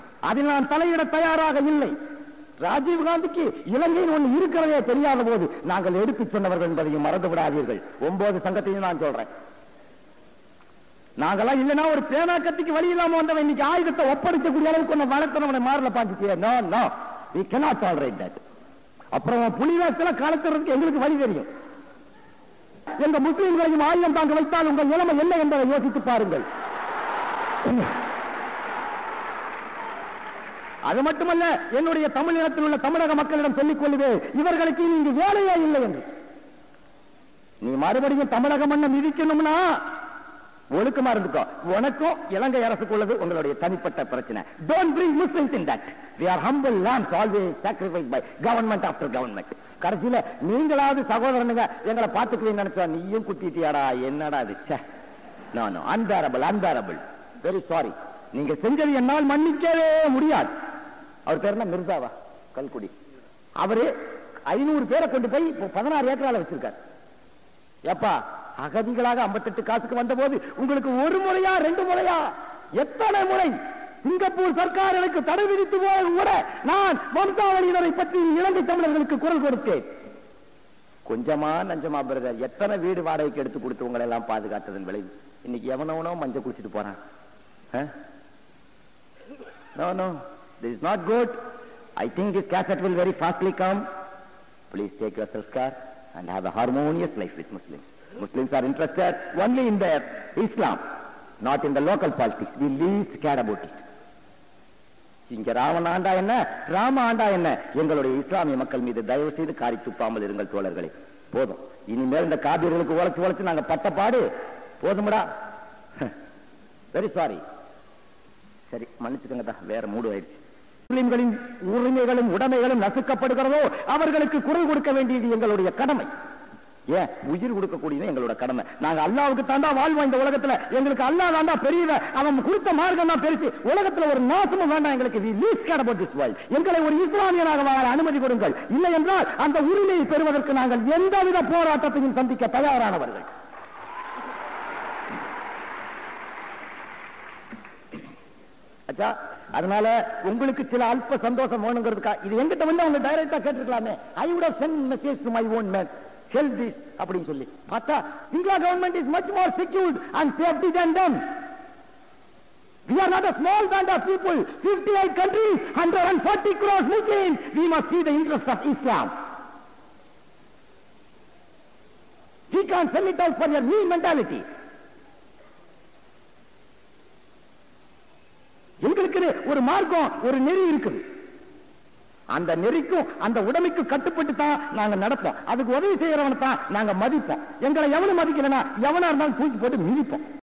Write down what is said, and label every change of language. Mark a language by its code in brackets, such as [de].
[ta] அதில் நான் தலையிட தயாராக இல்லை. ராஜீவ் காந்திக்கு இலங்கையில் ஒன்று இருக்கிறதே தெரியாத போது நாங்கள் எடுத்துச் சொன்னவர்கள் என்பதையும் மறந்து விடாதீர்கள். 9 சங்கத்தையும் நான் சொல்றேன். நாங்களாம் இல்லைன்னா ஒரு பேனா கத்திக்கு வழி இல்லாம வந்தவன் இன்னைக்கு ஆயுதத்தை ஒப்படைக்கக்கூடிய அளவுக்கு வளர்த்தனவனை மாறல பாஞ்சிட்டியே. No, [en] we cannot tolerate that. [ta] அப்புறம் புலிவாசல காலத்துறதுக்கு எங்களுக்கு வழி தெரியும். எந்த முஸ்லிம்களையும் ஆயுதம் தாங்க வைத்தால் உங்கள் நிலைமை என்ன என்பதை யோசித்து பாருங்கள். அது மட்டுமல்ல, என்னுடைய தமிழகத்தில் உள்ள தமிழக மக்களிடம் சொல்லிக் கொள்ளுவேன், இவர்களுக்கு இங்கு வேலையே இல்லை என்று. நீ மறுபடியும் தமிழக மண்ணை மிதிக்கணும்னா ஒழுக்கமா இருந்துக்கோ. உனக்கும் இலங்கை அரசுக்கு உள்ளது உங்களுடைய தனிப்பட்ட பிரச்சனை. [en] Don't bring Muslims in that. We are humble lambs always sacrificed by government after government. [ta] கடைசியில நீங்களாவது சகோதரனுங்க எங்களை பார்த்துக்கலன்னு நினைச்சா நீயும் குத்திட்டியாடா, என்னடா இது? No, unbearable, very sorry. நீங்க செஞ்சது என்னால் மன்னிக்கவே முடியாது. அவர் பேர் என்ன? மிர்சாவா கல்குடி. அவரு 500 பேரை கொண்டு போய் 16 ஏக்கரால வச்சிருக்காரு. எப்பா அகதிகளாக 58 காசுக்கு வந்த போது உங்களுக்கு 1 முறையா 2 முறையா எத்தனை முறை சிங்கப்பூர் சர்க்காருக்கு தடை விதித்து போது கூட நான் வம்சாவளியினரை பற்றி இலங்கை தமிழர்களுக்கு குரல் கொடுத்தேன். கொஞ்சமா நஞ்சமா பிரதர், எத்தனை வீடு வாடகைக்கு எடுத்து கொடுத்து உங்களை எல்லாம் பாதுகாத்ததன் விளைவு இன்னைக்கு எவனவனோ மஞ்சள் குடிச்சிட்டு போறான். [en] No, this is not good. I think this cassette will very fastly come. Please take yourself care and have a harmonious life with Muslims. Muslims are interested only in their Islam, not in the local politics. We least care about it. [ta] இங்க ராவண ஆண்டா என்ன, ராம ஆண்டா என்ன, எங்களுடைய இஸ்லாமிய மக்கள் மீது தயவு செய்து காரி துப்பாமல் இருங்கள் தோழர்களே. போதும், இனிமேல் இந்த காபிர்களுக்கு உழைச்சு நாங்க பட்டப்பாடு போதும்டா. Very sorry. சரி, மன்னிச்சுக்கங்கடா, வேற மூடு ஆயிடுச்சு. முஸ்லிம்களின் உரிமைகளும் உடைமைகளும் நசுக்கப்படுகிறதோ அவர்களுக்கு குரல் கொடுக்க வேண்டியது எங்களுடைய கடமை. ஏன் உயிர் கொடுக்கக்கூடியது எங்களோட கடமை. நாங்க அல்லாவுக்கு தாண்டா வாழ்வோம் இந்த உலகத்துல. எங்களுக்கு அல்லா தாண்டா பெரியவ, அவன் கொடுத்த மார்க்கம் தான் பெருசு. உலகத்துல ஒரு நாசமும் வேண்டாம் எங்களுக்கு. எங்களை ஒரு இஸ்லாமியனாக வாழ அனுமதி கொடுங்கள். இல்லை என்றால் அந்த உரிமையை பெறுவதற்கு நாங்கள் எந்தவித போராட்டத்தையும் சந்திக்க தயாரானவர்கள். அதனால உங்களுக்கு சில அல்ப சந்தோஷம் வேணுங்கிறதுக்கா இது எங்கிட்ட வந்து அவங்க டைரக்டா கேட்டிருக்கலாமே. I would have sent message to my own man help this அப்படின்னு சொல்லி பார்த்தா சிங்களா government is much more secured and safety [en] than them. We are not a small band of people, 58 countries, 140 crores Muslims. We must see the interest of Islam. We can't sell it out for your new mentality. [ta] எங்களுக்கு ஒரு மார்க்கம், ஒரு நெறி இருக்குது. அந்த நெறிக்கும் அந்த உடமைக்கு கட்டுப்பட்டு தான் நாங்க நடப்போம். அதுக்கு உதவி செய்யறவனை தான் நாங்க மதிப்போம். எங்களை எவனும் மதிக்கலன்னா எவனா இருந்தாலும் தூக்கி போட்டு மிதிப்போம்.